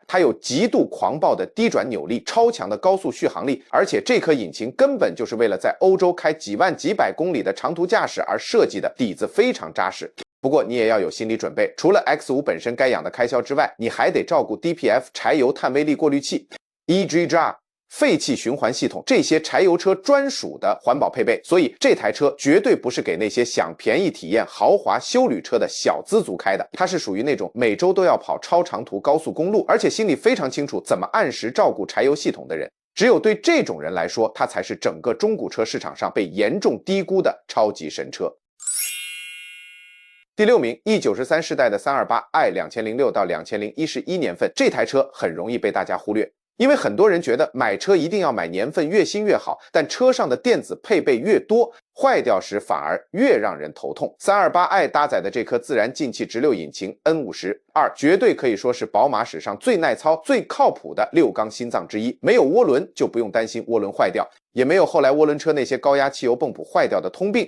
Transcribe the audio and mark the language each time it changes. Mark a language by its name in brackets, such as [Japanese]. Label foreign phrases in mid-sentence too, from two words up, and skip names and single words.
[Chinese] 它有極度狂暴的低轉扭力、超強的高速續航力，而且這顆引擎根本就是為了在歐洲開幾萬幾百公里的長途駕駛而設計的，底子非常扎實。不過你也要有心理準備，除了 X5 本身該養的開銷之外，你還得照顧 DPF 柴油碳微粒過濾器、EGR 廢氣循環系統，這些柴油車專屬的環保配備。所以這台車絕對不是給那些想便宜體驗豪華休旅車的小資族開的，它是屬於那種每周都要跑超長途高速公路，而且心裡非常清楚怎麼按時照顧柴油系統的人。只有对这种人来说，它才是整个中古车市场上被严重低估的超級神車。第6名 E93 世代的 328i 2006 到2011年份，这台車很容易被大家忽略。因為很多人覺得買車一定要買年份越新越好，但車上的電子配備越多，壞掉時反而越讓人頭痛。328i 搭載的這顆自然進氣直六引擎 N52，絕對可以說是寶馬史上最耐操、最靠譜的6缸心臟之一。沒有渦輪就不用擔心渦輪壞掉，也沒有後來渦輪車那些高壓汽油泵浦壞掉的通病。